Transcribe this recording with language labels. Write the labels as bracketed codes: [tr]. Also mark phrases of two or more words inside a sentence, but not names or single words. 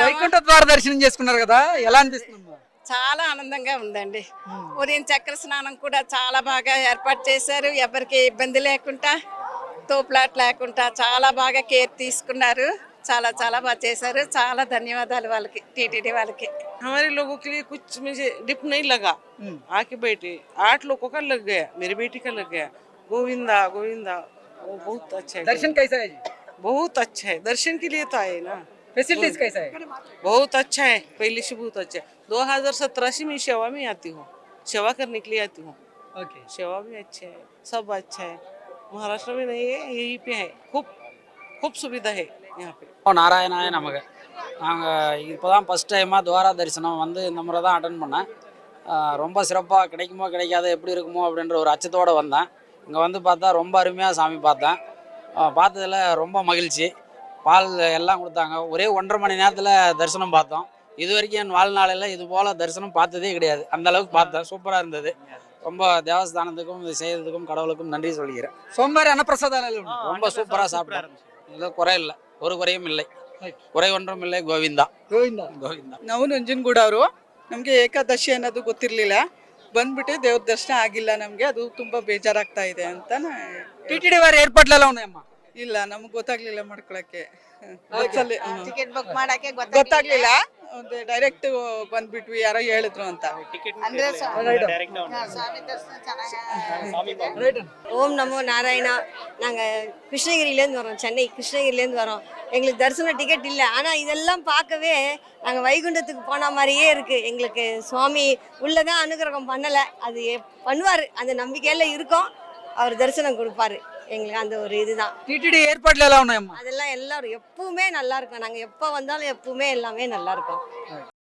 [te] వైకుంఠ ద్వార దర్శనం చేసుకున్నారు కదా, ఎలా అనిపిస్తుంది? చాలా ఆనందంగా ఉందండి. ఉదయం చక్ర స్నానం కూడా చాలా బాగా ఏర్పాటు చేశారు. ఎవరికి ఇబ్బంది లేకుండా, తోపులాట్ లేకుండా చాలా బాగా కేర్ తీసుకున్నారు. చాలా చాలా బాగా చేశారు. చాలా ధన్యవాదాలు వాళ్ళకి, టీటీడీ వాళ్ళకి. [hi] हमारे लोगों के लिए कुछ मुझे डिप नहीं लगा, आके बैठे 8 लोगों का लग गया, मेरी बेटी का लग गया. गोविंदा गोविंदा, वो बहुत अच्छा है. दर्शन कैसा है जी? बहुत अच्छा है. दर्शन के लिए तो आए ना. फैसिलिटीज कैसा है? बहुत अच्छा है, पहले से बहुत अच्छा है. 2017 से मैं सेवा में आती हूँ, सेवा करने के लिए आती हूँ. ओके. सेवा भी अच्छा है, सब अच्छा है. महाराष्ट्र में नहीं है, यहीं पे है. खूब खूब सुविधा है यहाँ पे. [ta] நாராயணாய நமக்கு நாங்கள் இப்போ தான் ஃபஸ்ட் டைமாக துவாரா தரிசனம் வந்து இந்த முறை தான் அட்டன் பண்ணேன். ரொம்ப சிறப்பாக கிடைக்குமோ கிடைக்காத எப்படி இருக்குமோ அப்படின்ற ஒரு அச்சத்தோடு வந்தேன். இங்கே வந்து பார்த்தா ரொம்ப அருமையாக சாமி பார்த்தேன். பார்த்ததில் ரொம்ப மகிழ்ச்சி. பால் எல்லாம் கொடுத்தாங்க. ஒரே 1.5 மணி நேரத்தில் தரிசனம் பார்த்தோம். இது வரைக்கும் என் வாழ்நாளில் இது போல் தரிசனம் பார்த்ததே கிடையாது. அந்த அளவுக்கு பார்த்தேன். சூப்பராக இருந்தது. ரொம்ப தேவஸ்தானத்துக்கும் இது செய்யறதுக்கும் கடவுளுக்கும் நன்றி சொல்கிறேன். சோமவாரி அன்னப்பிரசாதாలు ரொம்ப சூப்பராக சாப்பிட்டேன். இதில் குறை இல்லை, ஒரு குறையும் இல்லை, குறை ஒன்றும் இல்லை. [kn] ಗೋವಿಂದ ಗೋವಿಂದ ಗೋವಿಂದ. ನಾವು ನಂಜನಗೂಡ ಅವರು. ನಮಗೆ ಏಕಾದಶಿ ಅನ್ನೋದು ಗೊತ್ತಿರಲಿಲ್ಲ, ಬಂದ್ಬಿಟ್ಟು ದೇವ್ರ ದರ್ಶನ ಆಗಿಲ್ಲ. ನಮಗೆ ಅದು ತುಂಬಾ ಬೇಜಾರಾಗ್ತಾ ಇದೆ ಅಂತ. [te] టీటీడీ వారి ఏర్పాట్లు ఎలా ఉన్నాయమ్మా? [kn] ಇಲ್ಲ, ನಮ್ಗೆ ಗೊತ್ತಾಗ್ಲಿಲ್ಲ ಮಾಡ್ಕೊಳಕ್ಕೆ. ಟಿಕೆಟ್ ಬುಕ್ ಮಾಡಕ್ಕೆ ಗೊತ್ತಾಗ್ಲಿಲ್ಲ, ಡೈರೆಕ್ಟ್ ಬಂದ್ಬಿಟ್ವಿ, ಯಾರೋ ಹೇಳಿದ್ರು ಅಂತ. [ta] ஓம் நமோ நாராயணா. நாங்கள் கிருஷ்ணகிரியிலேருந்து வரோம், சென்னை கிருஷ்ணகிரிலேருந்து வரோம். எங்களுக்கு தரிசன டிக்கெட் இல்லை, ஆனால் இதெல்லாம் பார்க்கவே நாங்கள் வைகுண்டத்துக்கு போன மாதிரியே இருக்குது. எங்களுக்கு சுவாமி உள்ளதான் அனுகிரகம் பண்ணலை, அது பண்ணுவார், அந்த நம்பிக்கையில் இருக்கோம். அவர் தரிசனம் கொடுப்பாரு எங்களுக்கு, அந்த ஒரு இதுதான். [te] టీటీడీ ఏర్పాట్లు ఎలా ఉన్నాయమ్మా? [ta] அதெல்லாம் எல்லாரும் எப்பவுமே நல்லா இருக்கும். நாங்கள் எப்போ வந்தாலும் எப்பவுமே எல்லாமே நல்லா இருக்கும்.